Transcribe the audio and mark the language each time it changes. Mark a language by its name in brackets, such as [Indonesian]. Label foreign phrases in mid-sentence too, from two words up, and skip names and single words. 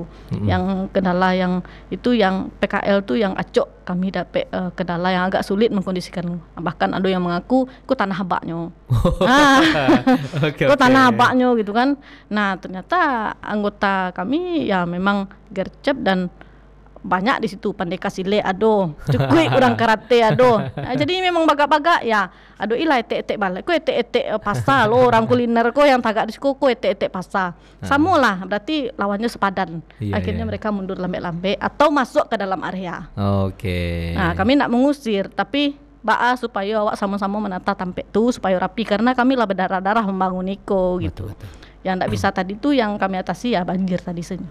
[Indonesian] Yang kendala yang itu yang PKL tuh yang acok kami dapat kendala yang agak sulit mengkondisikan, bahkan ada yang mengaku ku tanah abaknya. Ku tanah abaknya gitu kan. Nah ternyata anggota kami ya memang gercep dan banyak di situ, [Minangkabau] pandai kasile ado, cukup orang karate ado. Jadi memang bagak-bagak ya, ado ilah etek-etek balik, ko etek-etek pasar lo, orang kuliner ko yang tagak di situ ko etek-etek pasar. [Indonesian] Sama lah, berarti lawannya sepadan. Akhirnya mereka mundur lambe-lambe atau masuk ke dalam area. Nah kami nak mengusir, tapi supaya awak sama-sama menata Tampe tu supaya rapi, karena kami lah berdarah-darah membangun Iko gitu. Yang tak bisa tadi tu yang kami atasi ya banjir tadi senyum.